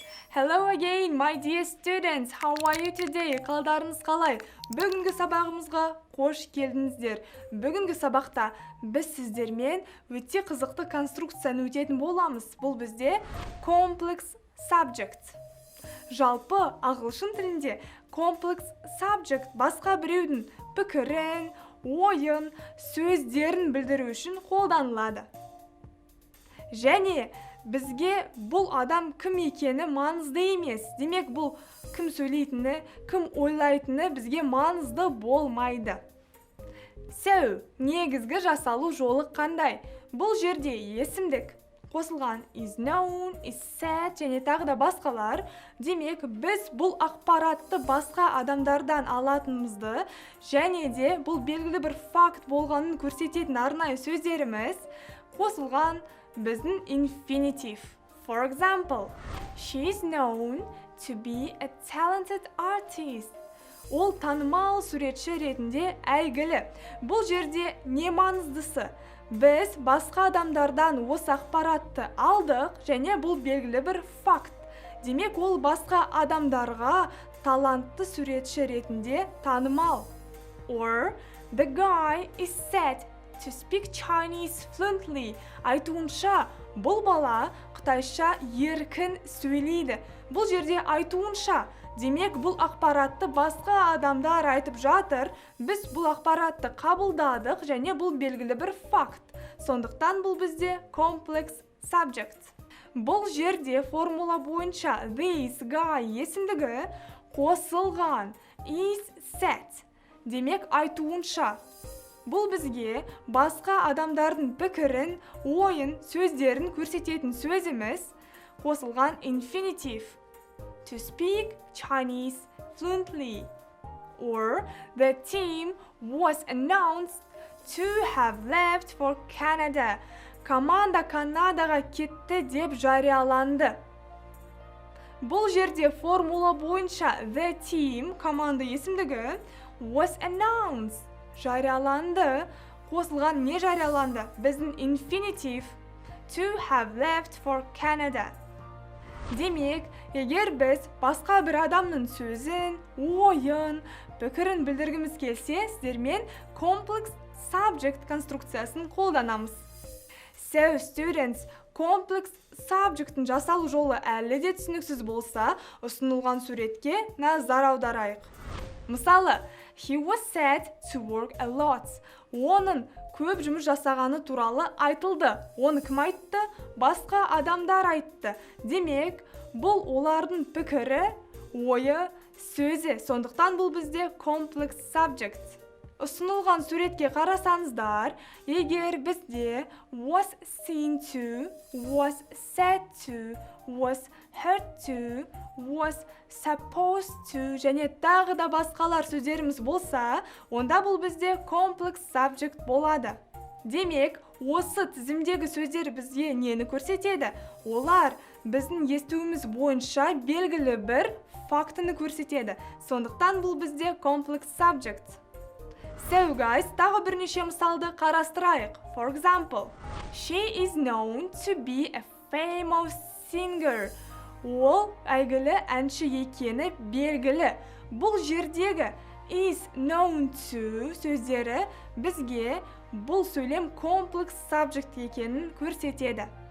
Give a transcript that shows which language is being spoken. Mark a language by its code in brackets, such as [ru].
[en] Hello again, my dear students. How are you today? [kk] Қалдарыңыз қалай? Бүгінгі сабағымызға қош келдіңіздер. Бүгінгі сабақта біз сіздермен өте қызықты конструкцияны өтетін боламыз. Бұл бізде complex subject. Жалпы ағылшын тілінде complex subject басқа біреудің пікірін, ойын, сөздерін білдіру үшін қолданылады. Және бізге бұл адам кім екені маңызды емес. Демек, бұл кім сөйлейтіні, кім ойлайтыны бізге маңызды болмайды. So, негізгі жасалу жолы қандай? Бұл жерде есімдік қосылған is known, is said және тағы да басқалар. Демек, біз бұл ақпаратты басқа адамдардан алатынымызды және де бұл белгілі бір факт болғанын көрсететін арнайы сөздеріміз қосылған біздің infinitive. [en] For example, she is known to be a talented artist. [kk] Ол танымал суретші ретінде әйгілі. Бұл жерде не маңыздысы? Біз басқа адамдардан осы ақпаратты алдық және бұл белгілі бір факт. Демек, ол басқа адамдарға талантты суретші ретінде танымал. [en] Or, the guy is said to speak Chinese fluently. [kk] Айтуынша, бұл бала қытайша еркін сөйлейді. Бұл жерде айтуынша, демек бұл ақпаратты басқа адамдар айтып жатыр. Біз бұл ақпаратты қабылдадық және бұл белгілі бір факт. Сондықтан бұл бізде complex subject. Бұл жерде формула бойынша [en] this guy [kk] есімдігі қосылған is said. Демек, айтуынша. Бұл бізге басқа адамдардың пікірін, ойын, сөздерін көрсететін сөзіміз қосылған infinitive. [en] To speak Chinese fluently. Or, the team was announced to have left for Canada. [kk] Команда Канадаға кетті деп жарияланды. Бұл жерде формула бойынша [en] the team, [kk] команда есімдігі, was announced. Жарияланды, қосылған не жарияланды? Біздің infinitive to have left for Canada. Демек, егер біз басқа бір адамның сөзін, ойын, пікірін білдіргіміз келсе, сіздермен complex subject конструкциясын қолданамыз. [en] So, students, [kk] complex subject'ın жасалу жолы әлі де түсініксіз болса, ұсынылған суретке назар аударайық. Мысалы, [en] he was said to work a lot. [kk] Оның көп жұмыс жасағаны туралы айтылды. Оны кім айтты? Басқа адамдар айтты. Демек, бұл олардың пікірі, ойы, сөзі. Сондықтан бұл бізде complex subject. Ұсынылған суретке қарасаңыздар, егер бізде [en] was seen to, was said to, was heard to, was supposed to [kk] және тағы да басқалар сөздеріміз болса, онда бұл бізде complex subject болады. Демек, осы тізімдегі сөздер бізге нені көрсетеді? Олар біздің естуіміз бойынша белгілі бір фактіні көрсетеді. Сондықтан бұл бізде complex subject. [en] So guys, [kk] тағы бірнеше мысалды қарастырайық. [en] For example, she is known to be a famous singer. [kk] Ол әйгілі әнші екені белгілі. Бұл жердегі is known to сөздері бізге бұл сөйлем complex subject екенін көрсетеді.